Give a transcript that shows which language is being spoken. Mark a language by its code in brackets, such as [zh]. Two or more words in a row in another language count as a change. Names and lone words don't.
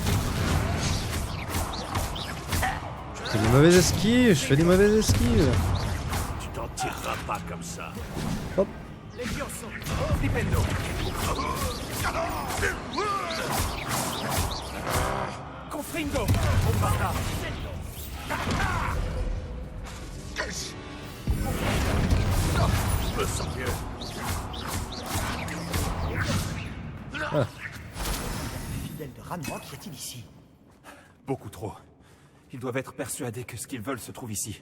[fr] Je fais des mauvaises esquives. Je fais des mauvaises esquives. Tu t'en tireras pas comme ça. Hop. Levioso! Flipendo! Confringo! Bombarda! Je me sens mieux. Fidèle de Ranrock, y a-t-il ici? Beaucoup trop. Ils doivent être persuadés que ce qu'ils veulent se trouve ici.